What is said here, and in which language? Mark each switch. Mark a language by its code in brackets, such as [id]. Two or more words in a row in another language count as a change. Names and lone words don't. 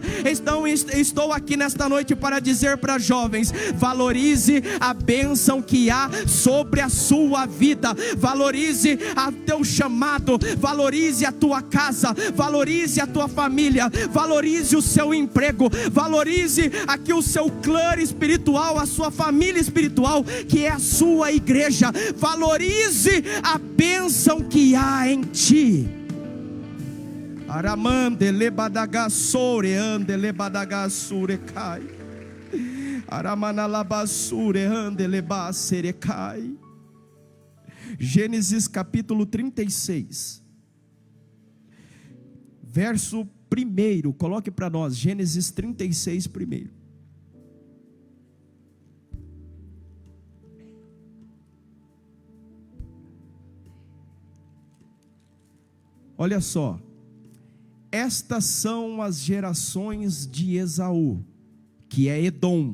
[pt] Então estou aqui nesta noite para dizer para jovens: valorize a bênção que há sobre a sua vida, valorize o teu chamado, valorize a tua casa, valorize a tua família, valorize o seu emprego, valorize aqui o seu clã espiritual, a sua família espiritual, que é a sua igreja. Valorize a bênção que há em ti. Aramande lebadagassore ande lebadagasure cai. Aramanalabasure ande lebasere cai. Gênesis capítulo 36. Verso 1, coloque para nós, Gênesis 36, 1. Olha só, estas são as gerações de Esaú, que é Edom.